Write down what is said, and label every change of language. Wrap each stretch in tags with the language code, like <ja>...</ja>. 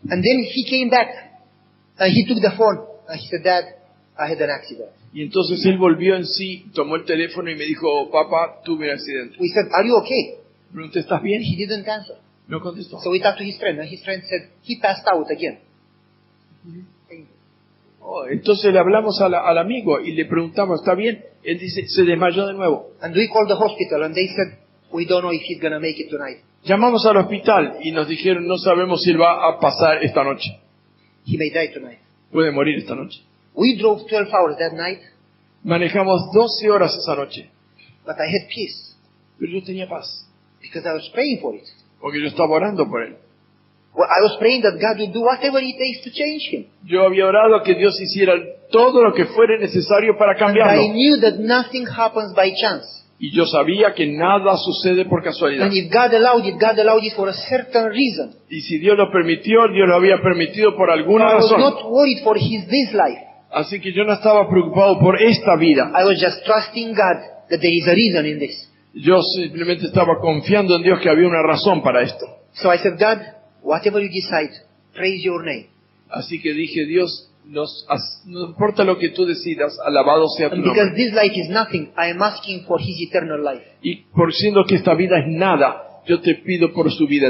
<en>And then he came back and he took the phone and he said, Dad, I had an accident.</en> <es>Y entonces él volvió en sí, tomó el teléfono y me dijo, papá, tuve un accidente.</es> <en>We said, are you okay?</en> <es>Pregunté, ¿estás bien?</es> <en>He didn't answer.</en> <es>No contestó.</es> <en>So we talked to his friend and his friend said, he passed out again.</en> <es>Oh, entonces le hablamos al amigo y le preguntamos, ¿está bien? Él dice, se desmayó de nuevo.</es> <en>And we called the hospital and they said, we don't know if he's going to make it tonight.</en> <es>Llamamos al hospital y nos dijeron, no sabemos si él va a pasar esta noche.</es> <en>He may die tonight.</en> <es>Puede morir esta noche.</es> <en>We drove 12 hours that night,</en> <es>Manejamos 12 horas esa noche.</es> <en>but I had peace</en> <es>Pero yo tenía paz,</es> <en>because I was praying for it.</en> <es>porque yo estaba orando por él.</es> <en>Well, I was praying that God would do whatever it takes to change him.</en> <es>Yo había orado a que Dios hiciera todo lo que fuera necesario para</es> <en>And I</en> <es>cambiarlo.</es> <en>knew that nothing happens by chance.</en> <es>Y yo sabía que nada sucede por casualidad.</es> <en>And if God allowed it for a certain reason.</en> <es>Y si Dios lo permitió, Dios lo había permitido por alguna</es> <en>I was</en> <es>razón.</es> <en>not worried for this life.</en> <es>Así que yo no estaba preocupado por esta vida.</es> <en>I was just trusting God that there is a reason in this.</en> <es>Yo simplemente estaba confiando en Dios que había una razón para esto.</es> <en>So I said, God, whatever you decide, praise your name.</en> <es>Así que dije, Dios, no importa lo que tú decidas, alabado sea tu</es> <en>And because</en> <es>nombre.</es> <en>this life is nothing, I am asking for his eternal life.</en> <es>Y por siendo que esta vida es nada, yo te pido por su vida</es>